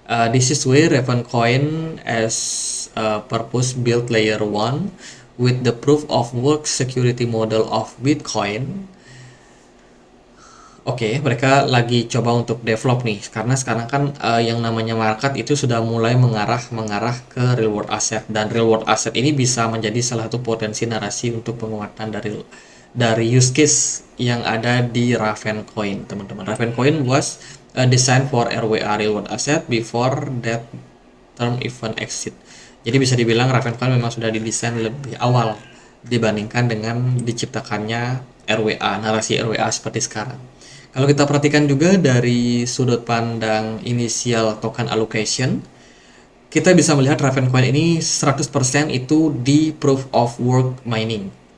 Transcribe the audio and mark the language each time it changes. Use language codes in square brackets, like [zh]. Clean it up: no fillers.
[en] This is where Ravencoin as purpose built layer 1 with the proof of work security model of Bitcoin. [id] Oke, mereka lagi coba untuk develop nih, karena sekarang kan yang namanya market itu sudah mulai mengarah ke real world asset, dan real world asset ini bisa menjadi salah satu potensi narasi untuk penguatan dari use case yang ada di Ravencoin, teman-teman. [en] Ravencoin was designed for RWA, real world asset, before that term even exit. [id] Jadi bisa dibilang Ravencoin memang sudah didesain lebih awal dibandingkan dengan diciptakannya RWA, narasi RWA seperti sekarang. Kalau kita perhatikan juga dari sudut pandang initial token allocation, kita bisa melihat Ravencoin ini 100% itu di proof of work mining.